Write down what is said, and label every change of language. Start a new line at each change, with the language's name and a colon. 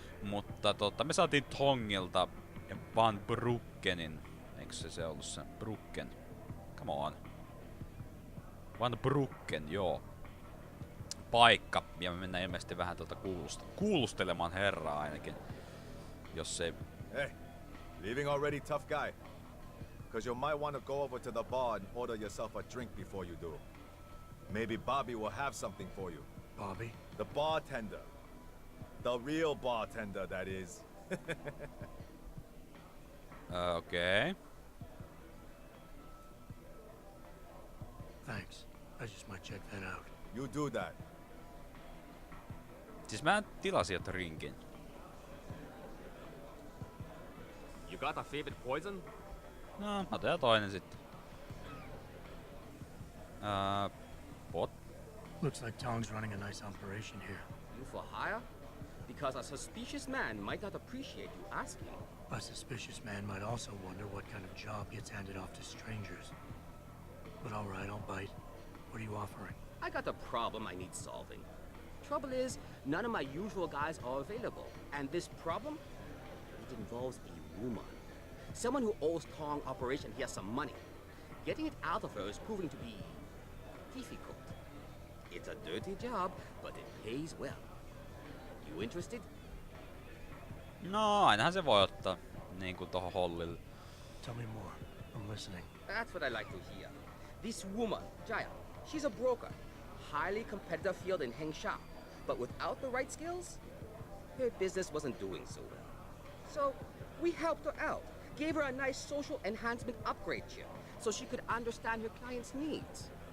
Finnish: Mutta me saatiin Tongilta Van Bruggenin, eikö se ollut se? Bruggen. Come on. Van Bruggen, joo. Paikka. Ja me mennään ilmeisesti vähän kuulustelemaan herraa ainakin. Jos ei...
English: Hey, leaving already, tough guy. Because you might want to go over to the bar and order yourself a drink before you do. Maybe Bobby will have something for you. Bobby? The bartender. The real bartender, that is. Okay. Thanks. I just might check that out. You do that.
Finnish: Siis mä tilasin jo drinkin.
English: You got a favorite poison?
Finnish: No, otetaan toinen sitten.
English: What? Looks like Tong's running a nice operation here. You for hire? Because a suspicious man might not appreciate you asking. A suspicious man might also wonder what kind of job gets handed off to strangers. But alright, I'll bite. What are you offering? I got a problem I need solving. Trouble is, none of my usual guys are available. And this problem? It involves a woman. Someone who owes Tong Operation here some money. Getting it out of her is proving to be difficult. It's a dirty job, but it pays well. You interested?
Finnish: No, ainahan se voi ottaa niinku tohon hollille.
English: Tell me more. I'm listening. That's what I like to hear. This woman, Jaya, she's a broker. Highly competitive field in Hengsha. But without the right skills, her business wasn't doing so well. So we helped her out. Gave her a nice social enhancement upgrade chip so she could understand her clients' needs.